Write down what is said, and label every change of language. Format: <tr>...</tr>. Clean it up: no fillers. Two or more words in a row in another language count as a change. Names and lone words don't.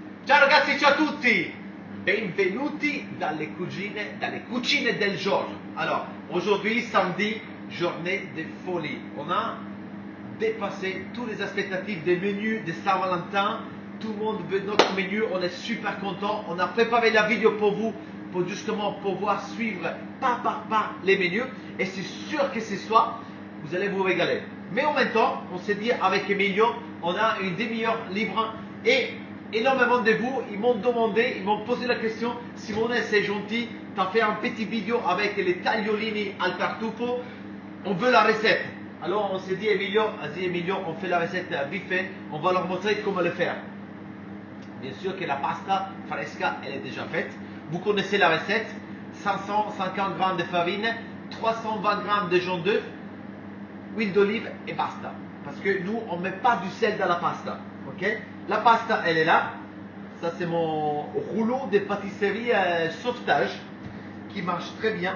<it>Ciao ragazzi, ciao a tutti! Benvenuti dalle cucine del Georges.</it> <fr>Alors, aujourd'hui, samedi, journée de folie. On a dépassé toutes les expectatives des menus de Saint-Valentin. Tout le monde veut notre menu, on est super content. On a préparé la vidéo pour vous, pour justement pouvoir suivre pas par pas les menus. Et c'est sûr que ce soir, vous allez vous régaler. Mais en même temps, on s'est dit avec Emilio, on a une demi-heure libre et énormément de vous, ils m'ont demandé, ils m'ont posé la question, Simone, c'est gentil, tu as fait un petit vidéo avec les</fr> <it>tagliolini al tartufo,</it> <fr>on veut la recette. Alors on s'est dit, Emilio, vas-y Emilio, on fait la recette vite fait, on va leur montrer comment le faire. Bien sûr que la</fr> <it>pasta fresca,</it> <fr>elle est déjà faite. Vous connaissez la recette, 550 g de farine, 320 g de jaune d'œuf, huile d'olive et basta. Parce que nous, on ne met pas du sel dans la pasta. Okay? La pasta, elle est là. Ça, c'est mon rouleau de pâtisserie sauvetage qui marche très bien.</fr>